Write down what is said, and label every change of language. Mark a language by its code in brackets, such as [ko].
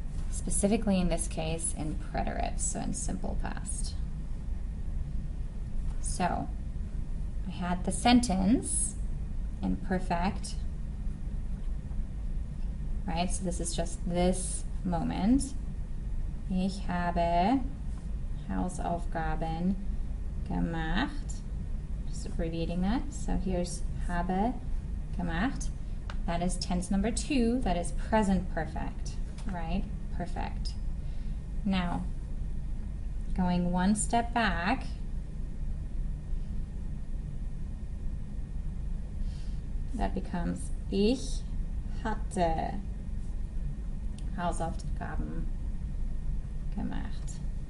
[en] Specifically in this case in preteritum, so in simple past. So I had the sentence in perfect, right? So this is just this moment. [de] Ich habe Hausaufgaben gemacht. [en] Just abbreviating that. So here's [de] habe gemacht. [en] That is tense number 2. That is present perfect, right? Perfect. Now, going one step back, that becomes [de] ich hatte Hausaufgaben gemacht.